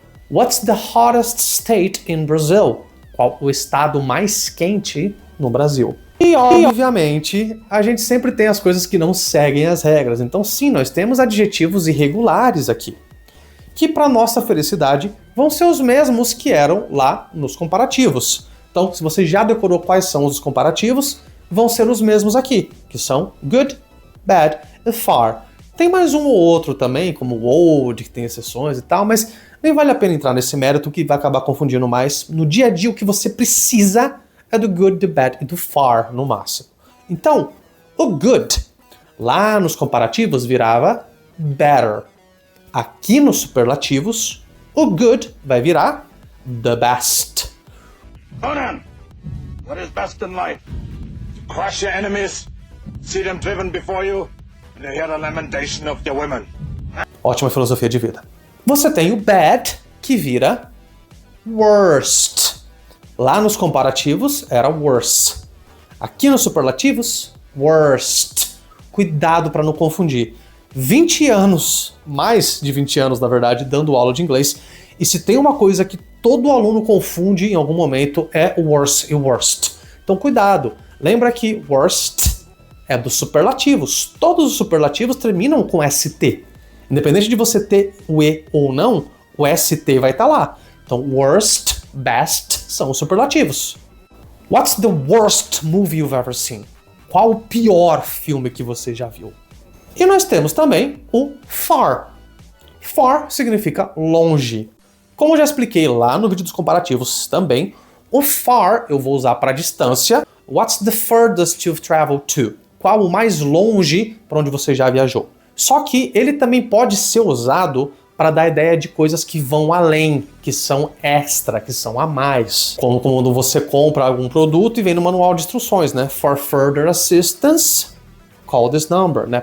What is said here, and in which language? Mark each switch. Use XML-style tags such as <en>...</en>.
<en>What's the hottest state in Brazil?</en> <pt>Qual o estado mais quente no Brasil? E, obviamente, a gente sempre tem as coisas que não seguem as regras. Então, sim, nós temos adjetivos irregulares aqui, que, para nossa felicidade, vão ser os mesmos que eram lá nos comparativos. Então, se você já decorou quais são os comparativos, vão ser os mesmos aqui, que são good, bad e far. Tem mais um ou outro também, como old, que tem exceções e tal, mas nem vale a pena entrar nesse mérito que vai acabar confundindo mais. No dia a dia, o que você precisa é do good, do bad e do far, no máximo. Então, o good, lá nos comparativos, virava better. Aqui nos superlativos, o good vai virar the best.</pt> <en>Conan, what is best in life? To crush your enemies, see them driven before you, and to hear the lamentation of your women.</en> <pt>Ótima filosofia de vida. Você tem o bad, que vira worst. Lá nos comparativos era worse. Aqui nos superlativos, worst. Cuidado para não confundir. 20 anos, mais de 20 anos na verdade, dando aula de inglês, e se tem uma coisa que todo aluno confunde em algum momento é o worse e o worst. Então cuidado, lembra que worst é dos superlativos. Todos os superlativos terminam com ST. Independente de você ter o E ou não, o ST vai estar lá. Então, worst, best são os superlativos.</pt> <en>What's the worst movie you've ever seen?</en> <pt>Qual o pior filme que você já viu? E nós temos também o far. Far significa longe. Como eu já expliquei lá no vídeo dos comparativos também, o far eu vou usar para distância.</pt> <en>What's the furthest you've traveled to?</en> <pt>Qual o mais longe para onde você já viajou? Só que ele também pode ser usado para dar a ideia de coisas que vão além, que são extra, que são a mais. Como quando você compra algum produto e vem no manual de instruções, né?</pt> <en>For further assistance, call this number,</en> <pt>né?</pt>